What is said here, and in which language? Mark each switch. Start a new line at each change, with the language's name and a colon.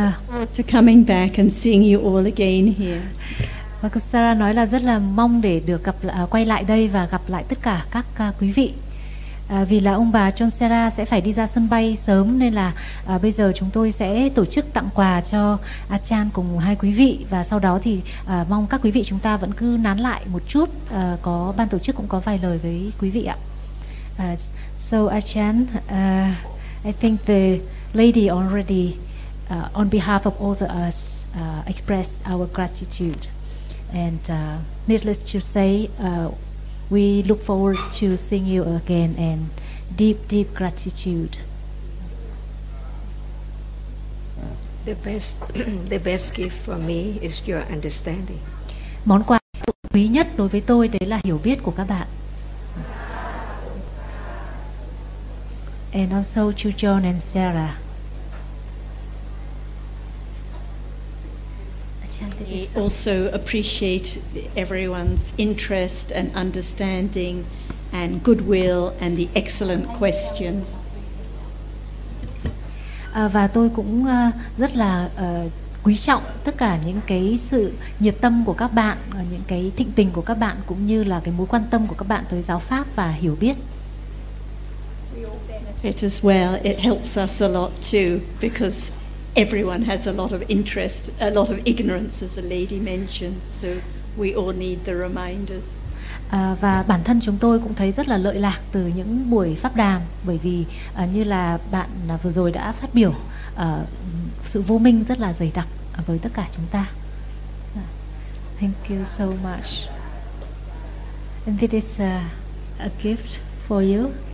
English: To coming back and seeing you all again here.
Vietnamese: Và cô Sarah nói là rất là mong để được gặp quay lại đây và gặp lại tất cả các quý vị. Vì là ông bà John Serra sẽ phải đi ra sân bay sớm, nên là bây giờ chúng tôi sẽ tổ chức tặng quà cho Achan cùng hai quý vị. Và sau đó thì mong các quý vị chúng ta vẫn cứ nán lại một chút, có ban tổ chức cũng có vài lời với quý vị ạ.
English: So Achan, I think the lady already on behalf of all of us expressed our gratitude. And needless to say, we look forward to seeing you again, and deep, deep gratitude. The best gift for me is your understanding.
Vietnamese: Món quà quý nhất đối với tôi đấy là hiểu biết của các bạn.
English: And also to John and Sarah. I also appreciate everyone's interest and understanding and goodwill and the excellent questions.
Vietnamese: Và tôi cũng rất là quý trọng tất cả những cái sự nhiệt tâm của các bạn, những cái thịnh tình của các bạn, cũng như là cái mối quan tâm của các bạn tới giáo pháp và hiểu biết.
English: It as well, it helps us a lot too, because everyone has a lot of interest, a lot of ignorance, as the lady mentioned, so we all need the reminders.
Vietnamese: Và bản thân chúng tôi cũng thấy rất là lợi lạc từ những buổi pháp đàm, bởi vì như là bạn vừa rồi đã phát biểu, sự vô minh rất là dày đặc với tất cả chúng ta.
English: Thank you so much. And this is a gift for you.